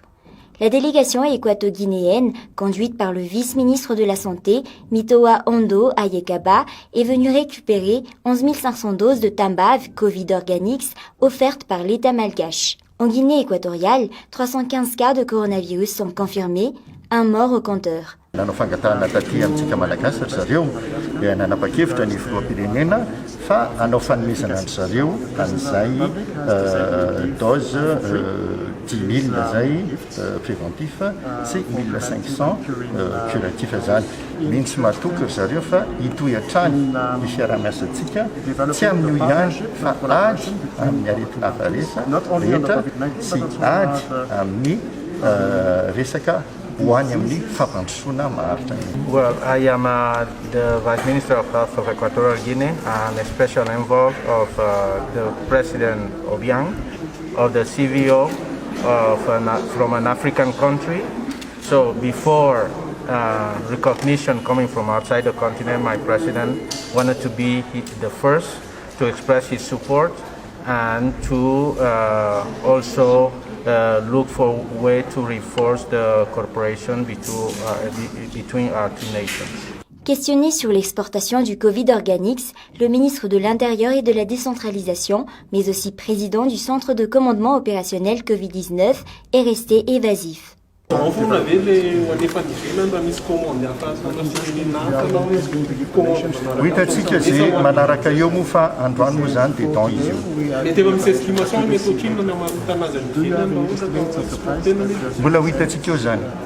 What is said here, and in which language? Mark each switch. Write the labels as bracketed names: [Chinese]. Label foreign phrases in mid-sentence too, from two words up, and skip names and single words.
[French] La délégation équato-guinéenne, conduite par le vice-ministre de la Santé, Mitoa Ondo Ayekaba, est venue récupérer 11 500 doses de Tambav Covid Organics offertes par l'État malgache. En Guinée équatoriale, 315 cas de coronavirus sont confirmés, un mort au compteur. [Malagasy] Nanao fangatahana taty amintsika malagasy ry zareo dia nanapa-kevitra ny filoam-pirenena fa hanao fanomezana ny zareo an'izay dose 10 000 zay préventif sy 1500 curatif zany. Mintsy mahatoky ry zareo fa hitohy hatrany ny fiaraha-miasantsika tsy amin'io ihany fa ady amin'ny aretina hafa rehetra sy ady amin'ny resaka. [English] Well, I am the Vice Minister of Health of Equatorial Guinea and a special envoy of the President Obiang of the CVO from an African country. So before recognition coming from outside the continent, my President wanted to be the first to express his support and to also look for a way to reinforce the cooperation between our two nations. [French] Questionné sur l'exportation du Covid Organics, le ministre de l'Intérieur et de la Décentralisation, mais aussi président du Centre de commandement opérationnel Covid-19, est resté évasif. [Malagasy] Hitantsika zay manaraka eo moa fa androany moa zany dia don izy io. Mbola ho hitantsika eo zany.